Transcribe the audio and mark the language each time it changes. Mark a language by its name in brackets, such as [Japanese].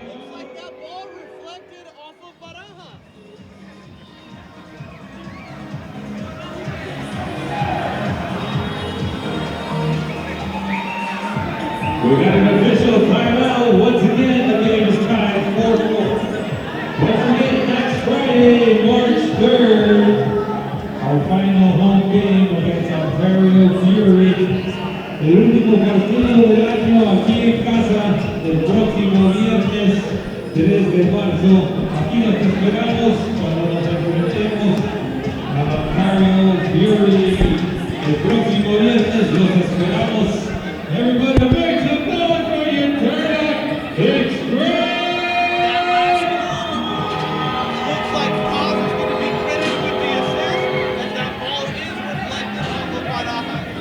[English] Looks like that ball reflected off of Baja. We got an official timeout. Once again, the game is tied 4-4. Don't forget, next Friday, March 3rd, our final home game against Ontario Fury. [Spanish] El último partido del año aquí en casa, el próximo viernes 3 de marzo. Aquí nos esperamos cuando nos enfrentemos a Ontario Fury. El próximo viernes los esperamos. [English] Everybody make some noise for your Turlock Express! Looks like Paz is going to be credited with the assist, as that ball is reflected off of Baja.